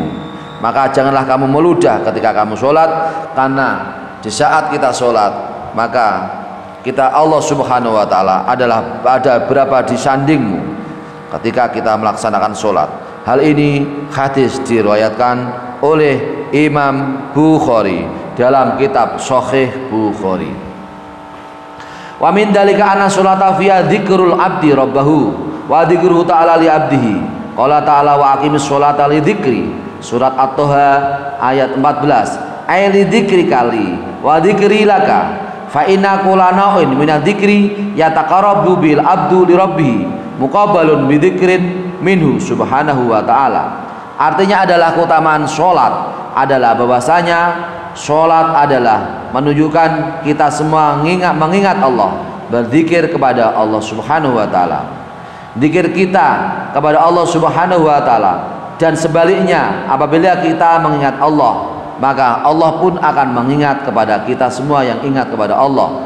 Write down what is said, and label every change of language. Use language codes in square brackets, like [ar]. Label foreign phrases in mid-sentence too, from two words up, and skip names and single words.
[id] Maka janganlah kamu meludah ketika kamu sholat, karena di saat kita sholat, maka Allah [ar] سبحانه وتعالى [id] adalah berada di sandingmu ketika kita melaksanakan sholat. Hal ini hadis diriwayatkan oleh Imam Bukhari dalam kitab Sahih Bukhari. [ar] ومن ذلك أن الصلاة فيها ذكر العبد ربه وذكره تعالى لعبده. قال تعالى وأقم الصلاة لذكري. [id] Surat At-Taha ayat 14. [ar] أي لذكري لي وذكري لك فإن كل نوع من ذكر يتقرب به العبد لربه مقابل بذكر منه سبحانه وتعالى. [id] Artinya adalah keutamaan sholat adalah bahwasanya sholat adalah menunjukkan kita semua mengingat Allah, berzikir kepada Allah [ar] سبحانه وتعالى. [id] Zikir kita kepada Allah [ar] سبحانه وتعالى, [id] dan sebaliknya apabila kita mengingat Allah, maka Allah pun akan mengingat kepada kita semua yang ingat kepada Allah.